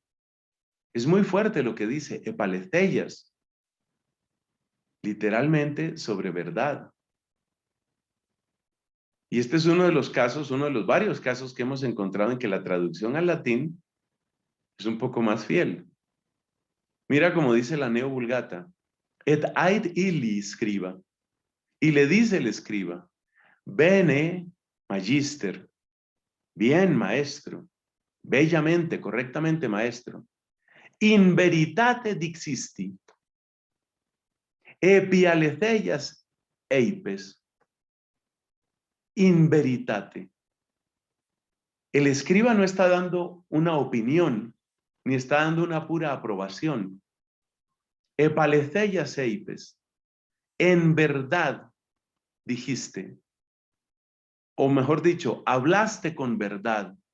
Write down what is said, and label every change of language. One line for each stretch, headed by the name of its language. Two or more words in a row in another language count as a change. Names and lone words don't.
Spanish: Es muy fuerte lo que dice, epaletheias, literalmente sobre verdad. Y este es uno de los casos, uno de los varios casos que hemos encontrado en que la traducción al latín es un poco más fiel. Mira como dice la Neo Vulgata,
Latin: et ait illi scriba,
Spanish: y le dice el escriba,
Latin: bene magister,
Spanish: bien maestro, bellamente, correctamente maestro,
Latin: in veritate dixisti,
Greek: ἐπ᾽ ἀληθείας εἶπες,
Latin: in veritate.
Spanish: El escriba no está dando una opinión, ni está dando una pura aprobación.
Greek: ἐπ᾽ ἀληθείας εἶπες,
Spanish: en verdad dijiste, o mejor dicho, hablaste con verdad.